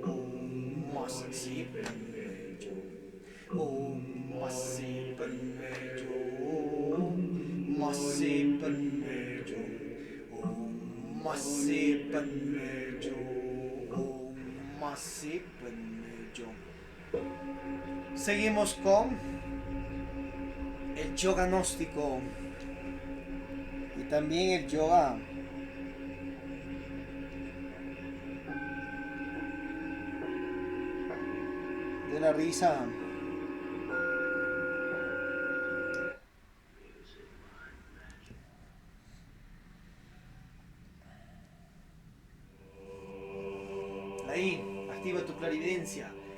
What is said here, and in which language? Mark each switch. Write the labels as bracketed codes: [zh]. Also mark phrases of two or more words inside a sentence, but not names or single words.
[sa] Om Masi Padme Hum. Om Masi Padme Hum. Masi Padme Hum. Om Masi Padme Hum. Om Masi Padme Hum. [es] Seguimos con el yoga gnóstico y también el yoga de la risa. Ahí, activa tu clarividencia.